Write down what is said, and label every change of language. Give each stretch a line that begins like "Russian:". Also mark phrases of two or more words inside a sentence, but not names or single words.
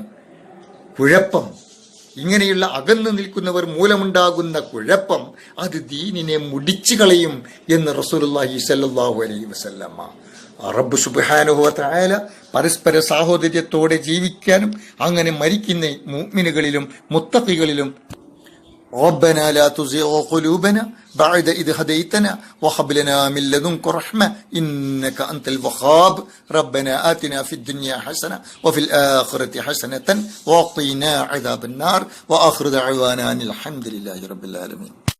Malayalam: കുഴപ്പം, ഇങ്ങനെയുള്ള അകന്നു നിൽക്കുന്നവർ മൂലമുണ്ടാകുന്ന കുഴപ്പം അത് ദീനിനെ മുടിച്ചു കളയും എന്ന് റസൂലുള്ളാഹി
Arabic: صلى الله عليه وسلم. റബ്ബ് سبحانه وتعالى
Malayalam: പരസ്പര സാഹോദര്യത്തോടെ ജീവിക്കാനും അങ്ങനെ മരിക്കുന്ന മുഅ്മിനുകളിലും മുത്തഖികളിലും
Arabic: ربنا لا تزغ قلوبنا بعد إذ هديتنا وهب لنا من لدنك رحمة إنك أنت الوهاب ربنا آتنا في الدنيا حسنة وفي الآخرة حسنة وقنا عذاب النار وآخر دعوانا أن الحمد لله رب العالمين.